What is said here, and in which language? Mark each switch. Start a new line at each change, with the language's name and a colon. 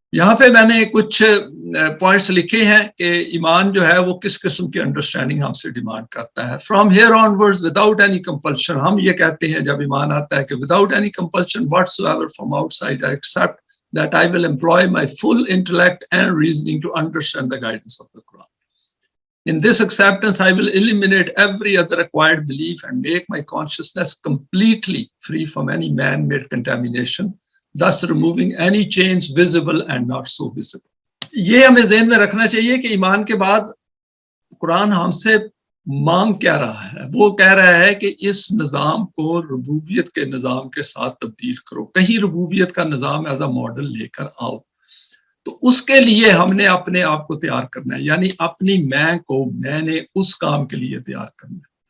Urdu: یہاں پہ میں نے کچھ پوائنٹس لکھے ہیں کہ ایمان جو ہے وہ کس قسم کی انڈرسٹینڈنگ ہم سے ڈیمانڈ کرتا ہے.
English: from here onwards without any compulsion,
Urdu: ہم یہ کہتے ہیں جب ایمان آتا ہے کہ
English: Without any compulsion whatsoever from outside I accept that I will employ my full intellect and reasoning to understand the guidance of the Quran. In this acceptance, I will eliminate every other acquired belief and make my consciousness completely free from any man-made contamination, thus removing any change visible and not so visible.
Urdu: یہ ہمیں ذہن میں رکھنا چاہیے کہ ایمان کے بعد قرآن ہم سے مانگ کیا رہا ہے. وہ کہہ رہا ہے کہ اس نظام کو ربوبیت کے نظام کے ساتھ تبدیل کرو, کہیں ربوبیت کا نظام
English: as a model
Urdu: لے کر آؤ. تو اس کے لیے ہم نے اپنے آپ کو تیار کرنا ہے, یعنی اپنی میں نے اس کام کے لیے تیار کرنا ہے.